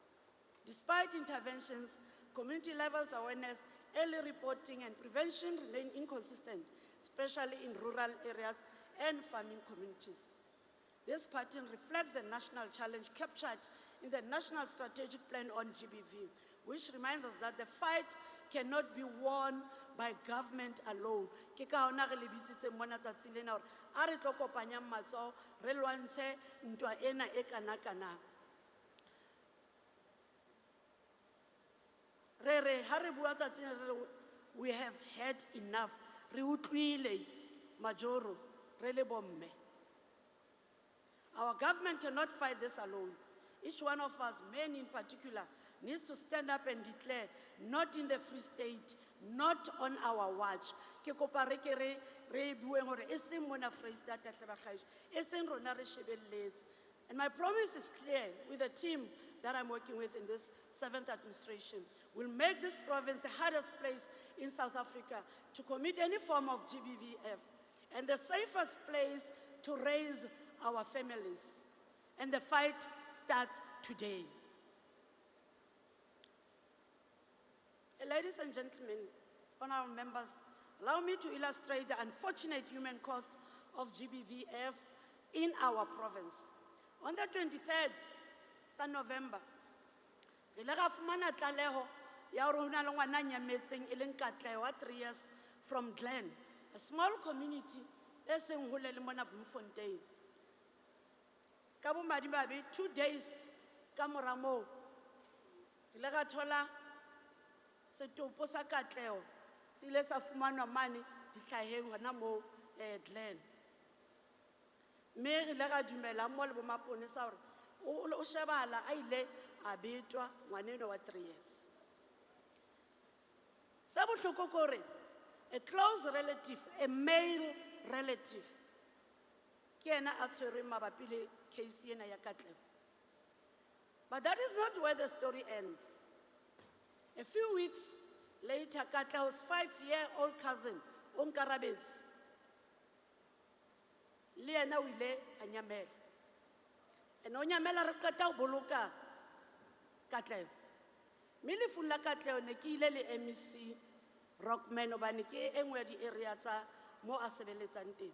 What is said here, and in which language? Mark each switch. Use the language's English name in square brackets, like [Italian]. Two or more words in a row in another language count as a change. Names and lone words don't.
[English] Despite interventions, community levels awareness, early reporting and prevention remain inconsistent, especially in rural areas and farming communities. This pattern reflects the national challenge captured in the National Strategic Plan on GBV, which reminds us that the fight cannot be won by government alone. [Southern Sotho] Ke ka hona re lebitsitse mona tsatsing lena hore a re tlo kopanyang matsoho re lwantshe ntwa ena e kana-kana. Ha re bua tsatsing le re [English] we have had enough. [Southern Sotho] Re utlwile majoro re le bomme. [English] Our government cannot fight this alone. Each one of us, men in particular, needs to stand up and declare, not in the Free State, not on our watch. [Southern Sotho] Ke kopa re ke re bueng hore e seng mona Free State hle ba kgaisho, e seng rona re shebelletse. [English] And my promise is clear with the team that I'm working with in this 7th administration. We'll make this province the hardest place in South Africa to commit any form of GBVF and the safest place to raise our families. And the fight starts today. Ladies and gentlemen, honorable members, allow me to illustrate the unfortunate human cost of GBVF in our province. On the 23rd of November, [Southern Sotho] re ile ra fumana tlaleho ya hore ho na le ngwana nyametseng e leng Katleho wa [English] 3 years from Glen, a small community [Southern Sotho] e seng hole le mona Bloemfontein. Ka bomadimabe 2 days ka mora moo re ile ra thola setopo sa Katleho se ile sa fumanwa mane dihlaheng hona moo Glen. Mme re ile ra dumela mo le bomaponesa hore o shebahala a ile a betwa ngwaneno wa 3 years. Sa bohloko ke hore [English] a close relative, a male relative, [Southern Sotho] ke ena a tshwerweng mabapi le case ena ya Katleho. [English] But that is not where the story ends. A few weeks later, Katleho's 5-year-old cousin, [Southern Sotho] Onkarabetsi, le ena o ile a nyamela. And o nyamela re qeta ho boloka Katleho. Mme lefu la Katleho ne ke ile le MEC Rockman hobane ke e nngwe ya di-area tsa mo a sebeletsang teng.